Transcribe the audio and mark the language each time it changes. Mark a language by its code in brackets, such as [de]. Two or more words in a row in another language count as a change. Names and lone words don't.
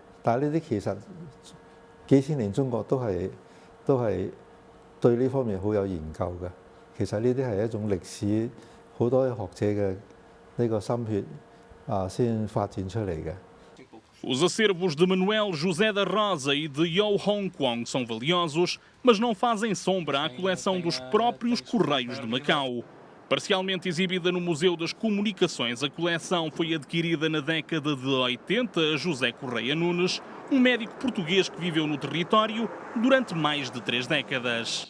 [yue] 但係呢啲其實幾千年中國都係對呢方面好有研究嘅。其實呢啲係一種歷史，好多學者嘅呢個心血先發展出嚟嘅。 [pt] Os acervos de Manuel José da Rosa e de Yo Hong Kwong são valiosos, mas não fazem sombra à coleção dos próprios Correios de Macau. Parcialmente exibida no Museu das Comunicações, a coleção foi adquirida na década de 80 a José Correia Nunes, médico português que viveu no território durante mais de 3 décadas.